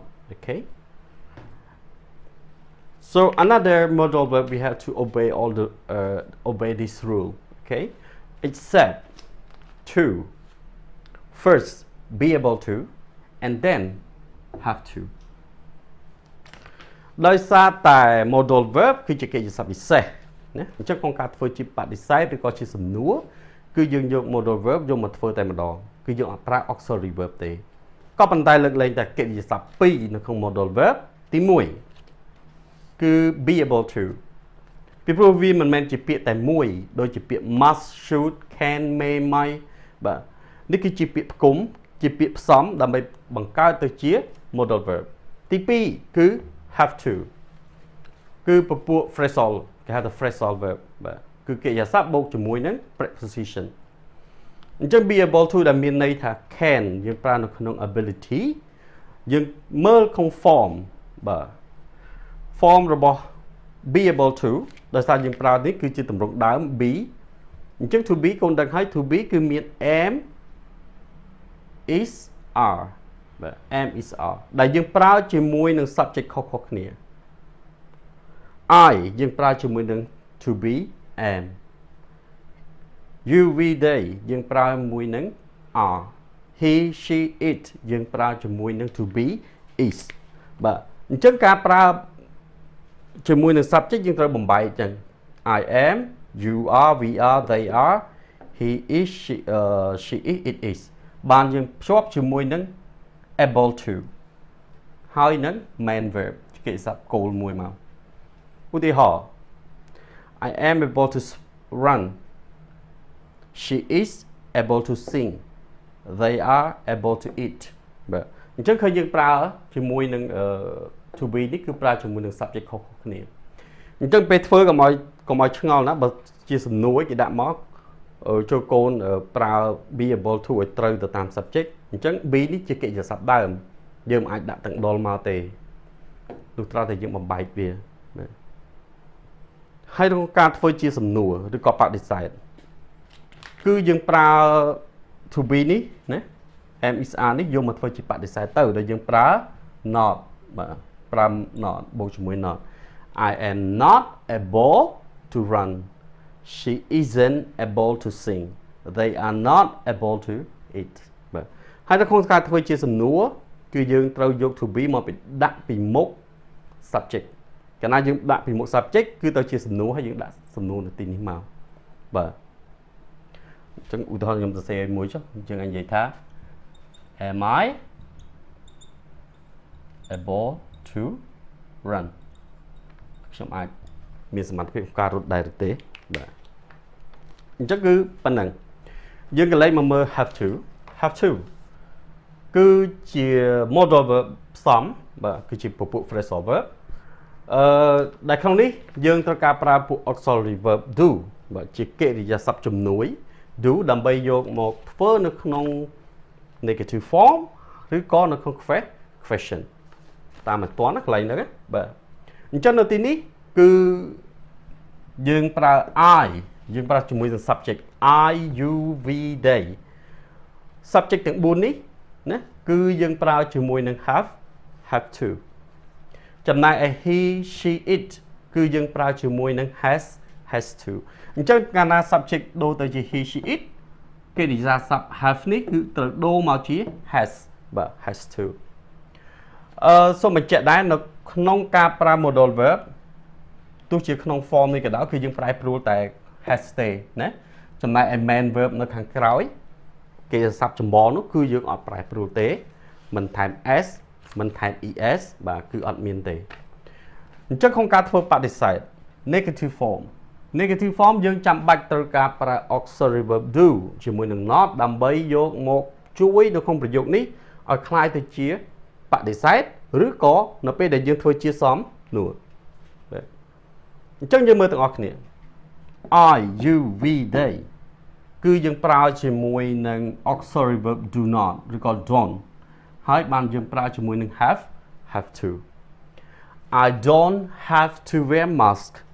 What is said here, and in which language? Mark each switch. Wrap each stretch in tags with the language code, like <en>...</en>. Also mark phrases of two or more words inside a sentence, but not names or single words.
<en>Okay. So another modal verb, we have to obey all the obey this rule. Okay. Except to, first be able to, and then have to.</en> <km>ដោយសារតែ</km> <en>modal verb</en> <km>គឺជាកិរិយាសព្ទពិសេសណាអញ្ចឹងក្នុងការធ្វើជាបដិសេធ ឬក៏ជាសំណួរគឺយើងយក</km> <en>modal verb</en> <km>យកមកធ្វើតែម្ដងគឺយើងអត់ប្រើ</km> <en>auxiliary verb</en> <km>ទេក៏ប៉ុន្តែលើកលែងតែកិរិយាសព្ទ2នៅក្នុង</km> <en>modal verb</en> <km>ទី1គឺ</km> <en>be able to</en> <km>ពីព្រោះវាមិនមែនជាពាក្យតែមួយដូចជាពាក្យ</km> <en>must should can may might</en> <km>បាទនេះគឺជាពាក្យផ្គុំជាពាក្យផ្សំដើម្បីបង្កើតទៅជា</km> <en>modal verb</en> <km>ទី2គឺ</km> <en>have to</en> <km>គឺពពួក phrasal គេហៅថា</km> <en>phrasal verb</en> <km>បាទគឺកិរិយាសព្ទបូកជាមួយនឹង preposition អញ្ចឹង</km> <en>be able to</en> <km>ដែលមានន័យថា can យើងប្រើនៅក្នុង ability យើងមើល conform បាទ form របស់</km> <en>be able to</en> <km>ដោយសារយើងប្រើនេះគឺជាទម្រង់ដើម be អញ្ចឹង</km> <en>to be</en> <km>កូនដឹងហើយ</km> <en>to be</en> <km>គឺមាន am</km> <en>is are</en> <km>បាទ</km> <en>am is are</en> <km>ដែលយើងប្រើជាមួយនឹង subject ខុសៗគ្នា I យើងប្រើជាមួយនឹង</km> <en>to be am you we they</en> <km>យើងប្រើជាមួយនឹង</km> <en>are he she it</en> <km>យើងប្រើជាមួយនឹង</km> <en>to be is</en> <km>បាទ អញ្ចឹងការប្រើជាមួយនឹង subject យើងត្រូវបំបែកអញ្ចឹង</km> <en>I am you are we are they are he is she is it is</en> <km>បានយើងភ្ជាប់ជាមួយនឹង</km> <en>able to</en> <km>ហើយនឹង</km> <en>main verb</en> <km>កិរិយាសព្ទគោលមួយមកឧទាហរណ៍</km> <en>I am able to run she is able to sing they are able to eat</en> <km>បាទអញ្ចឹងឃើញយើងប្រើជាមួយនឹង</km> <en>to be</en> <km>នេះគឺប្រើជាមួយនឹង subject ខុសៗគ្នាអញ្ចឹងពេលធ្វើកុំឲ្យឆ្ងល់ណាបើជាសំណួរគេដាក់មកចូលកូនប្រើ</km> <en>be able to</en> <km>ឲ្យត្រូវទៅតាម subject អញ្ចឹង be នេះជាកិរិយាសព្ទដើមយើងមិនអាចដាក់ទាំងដុលមកទេទោះត្រូវតែយើងបំបែកវា ហើយក្នុងការធ្វើជាសំណួរឬក៏បដិសេធគឺយើងប្រើ</km> <en>to be</en> <km>នេះណា</km> <en>am is are</en> <km>នេះយកមកធ្វើជាបដិ សេធទៅដែលយើងប្រើ not បាទប្រើ not បូកជាមួយ</km> <en>not I am not able to run she isn't able to sing they are not able to eat</en> <km>បាទហើយនៅក្នុងការធ្វើជាសំណួរគឺយើងត្រូវយក</km> <en>to be</en> <km>មកដាក់ពីមុខ subject កាលណាយើងដាក់ពីមុខ subject គឺទៅជាសំណួរហើយយើងដាក់សំណួរនៅទីនេះមកបាទអញ្ចឹងឧទាហរណ៍ខ្ញុំសរសេរឲ្យមួយចុះអញ្ចឹងនិយាយថា</km> <en>am I able to run</en> <km>ខ្ញុំអាចមានសមត្ថភាពក្នុងការរត់ដែរឬទេបាទអញ្ចឹងគឺ ប៉ុណ្ណឹងយើងកន្លែងមកមើល</km> <en>have to</en> <km>គឺជា</km> <en>modal verb</en> <km>ផ្សំបាទគឺជាពពួក</km> <en>phrasal verb</en> <km>ដែលក្នុងនេះយើងត្រូវការប្រើពួក</km> <en>auxiliary verb do</en> <km>បាទជាកិរិយាសព្ទជំនួយ do ដើម្បីយកមកធ្វើនៅក្នុង</km> <en>negative form</en> <km>ឬក៏នៅក្នុង question តាមឲ្យត ន់ណាកន្លែងហ្នឹងបាទអញ្ចឹងនៅទីនេះគឺយើងប្រើ I យើងប្រើជាមួយនឹង</km> <en>subject I you we they</en> <km>subject ទាំង4នេះណាគឺយើងប្រើជាមួយនឹង</km> <en>have to</en> <km>ចំណែកឯ</km> <en>he she it</en> <km>គឺយើងប្រើជាមួយនឹង</km> <en>has to</en> <km>អញ្ចឹងកាលណា subject ដូរ ទៅជា</km> <en>he she it</en> <km>កិរិយាសព្ទ have នេះគឺត្រូវដូរមកជា has បាទ</km> <en>has to</en> <km>សូមបញ្ជាក់ដែរនៅក្នុងការប្រើ</km> <en>modal verb</en> <km>ទោះជាក្នុង form នេះក៏ដោយគឺយើងប្រែប្រួលតែ has ទេ ណាចំណែកឯ</km> <en>main verb</en> <km>នៅខាងក្រោយកិរិយាសព្ទចម្បងនោះគឺយើងអត់ប្រែប្រួលទេមិនថែម s មិនថែម es បាទ គឺអត់មានទេអញ្ចឹងក្នុងការធ្វើបដិសេធ</km> <en>negative form</en> <km>យើងចាំបាច់ត្រូវការប្រើ auxiliary</km> <en>verb do</en> <km>ជាមួយនឹង not ដើម្បីយកមកជួយនៅក្នុងប្រយោគនេះឲ្យคล้ายទៅជាបដិសេធឬក៏នៅពេលដែលយើងធ្វើជាសំណួរបាទអញ្ចឹងយើងមើលទាំងអស់គ្នា</km> <en>I you we they</en> <km>គឺយើងប្រើជាមួយនឹង</km> <en>auxiliary verb do not</en> <km>ឬក៏ don't ហើយបានយើងប្រើជាមួយនឹង</km> <en>have to I don't have to wear mask</en>